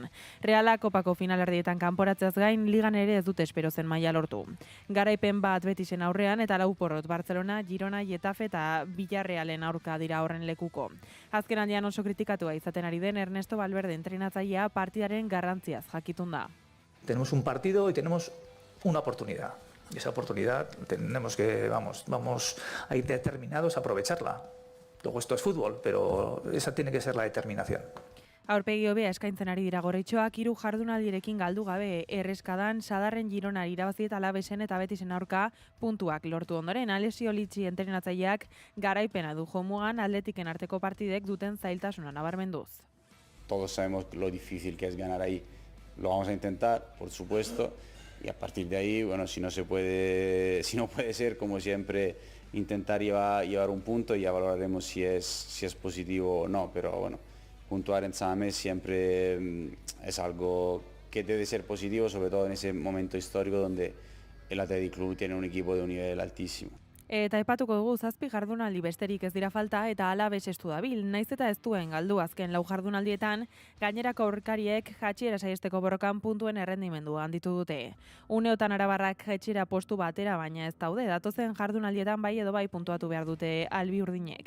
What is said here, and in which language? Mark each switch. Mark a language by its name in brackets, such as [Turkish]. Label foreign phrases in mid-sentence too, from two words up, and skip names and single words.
[Basque] Reala kopako finalerdietan kanporatzeaz gain ligan ere ez dute espero zen maila lortu. Garaipen bat Betisen aurrean eta 4 porrot Barcelona, Girona, Getafe eta Villarrealen aurka dira horren lekuko. Azken aldian oso kritikatua izaten ari den Ernesto Valverde entrenatzailea partidaren garrantziaz jakitun da. [Spanish] Tenemos un partido y tenemos una oportunidad. Y esa oportunidad tenemos que, vamos a ir determinados a aprovecharla. Luego esto es fútbol, pero esa tiene que ser la determinación. [Basque] Aurpegi hobea eskaintzen ari dira Gorritxoak 3 jardunaldirekin galdu gabe erreskadan Sadarren Girona irabazi eta Alavesen eta Betisen aurka puntuak lortu ondoren Alessio Litsi entrenatzaileak garaipena du jomugan Atletiken arteko partidek duten zailtasuna nabarmenduz. [Spanish] Todos sabemos lo difícil que es ganar ahí. Lo vamos a intentar, por supuesto, y a partir de ahí, bueno, si no puede ser, como siempre, intentar llevar un punto y ya valoraremos si es positivo o no, pero bueno, puntuar en Samamés siempre es algo que debe ser positivo, sobre todo en ese momento histórico donde el Athletic Club tiene un equipo de un nivel altísimo. [Basque] Eta aipatuko dugu 7 jardunaldi besterik ez dira falta eta Alaves estu dabil, naiz eta ez duen galdu azken 4 jardunaldietan, gainerako aurkariek jaitsiera saiesteko borrokan puntuen errendimendua handitu dute. Uneotan Arabarrak jaitsiera postu batera baina ez daude, datozen jardunaldietan bai edo bai puntuatu behar dute albi urdinek.